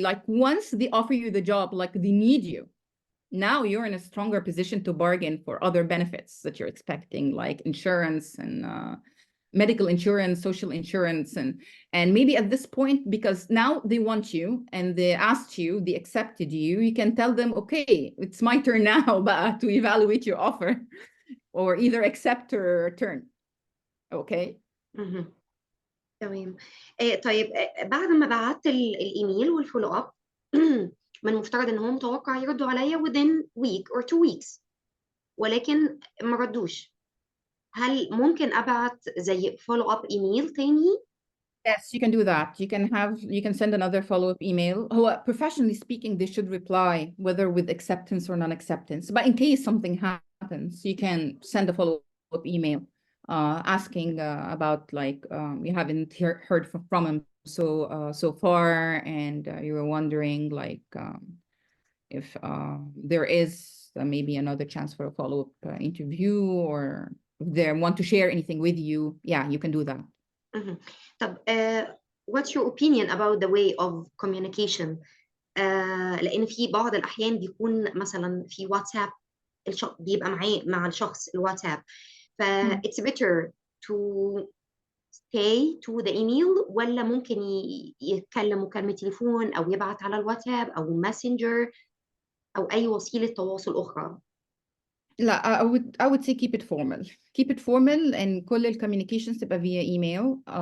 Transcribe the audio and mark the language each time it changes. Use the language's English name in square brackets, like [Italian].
[English] Like once they offer you the job, like they need you, now you're in a stronger position to bargain for other benefits that you're expecting, like insurance and medical insurance, social insurance, and maybe at this point, because now they want you and they asked you, they accepted you, you can tell them, okay, it's my turn now but to evaluate your offer or either accept or return. Okay. [Arabic] تمام. طيب بعد ما بعت الايميل والفولو اب من المفترض ان هو متوقع يردوا عليا [English] within week or 2 weeks، [Arabic] ولكن ما ردوش. هل ممكن ابعت زي follow up ايميل تاني؟ [English] Yes, you can do that. You can send another follow-up email. هو professionally speaking, they should reply whether with acceptance or non-acceptance. But in case something happens, you can send a follow-up email asking about like you haven't heard from him so far, and you were wondering like if there is maybe another chance for a follow-up interview, or if they want to share anything with you. Yeah, you can do that. [Arabic] طب [English] what's your opinion about the way of communication؟ [Arabic] لأن في بعض الأحيان بيكون مثلا في واتساب بيبقى معاه مع الشخص الواتساب، ف [English] it's better to stay to the email، [Arabic] ولا ممكن يتكلم مكالمة تليفون أو يبعت على الواتساب أو ماسنجر أو أي وسيلة تواصل أخرى؟ [English] لا, I would say keep it formal. Keep it formal, and [Arabic] كل ال [English] communications تبقى via email.